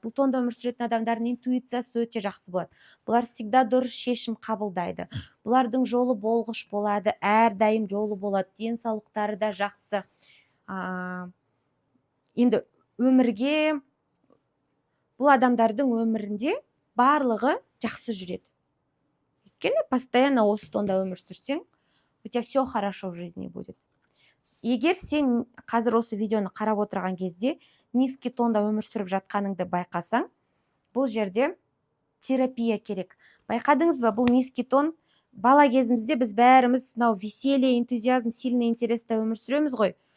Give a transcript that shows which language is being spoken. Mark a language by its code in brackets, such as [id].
[kk] Бұл тонда өмір сүретін адамдардың интуициясы өте жақсы болады. Бұлар всегда дұрыс шешім қабылдайды. Бұлардың жолы болғыш болады, әрдайым жолы болады, денсаулықтары да жақсы. Енді өмірге, бұл адамдардың өмірінде барлығы жақсы жүреді. Өйткені постоянно осы тонда өмір сүрсең, [ru] у тебя все хорошо в жизни будет. [kk] Егер сен қазір осы видеоны қарап отырған кезде низкий тонда өмір сүріп жатқаныңды байқасаң, бұл жерде терапия керек. Байқадыңыз ба, бұл низкий тон. Бала кезімізде біз бәріміз веселье, энтузиазм, сильный интересте өмір сүреміз ғой.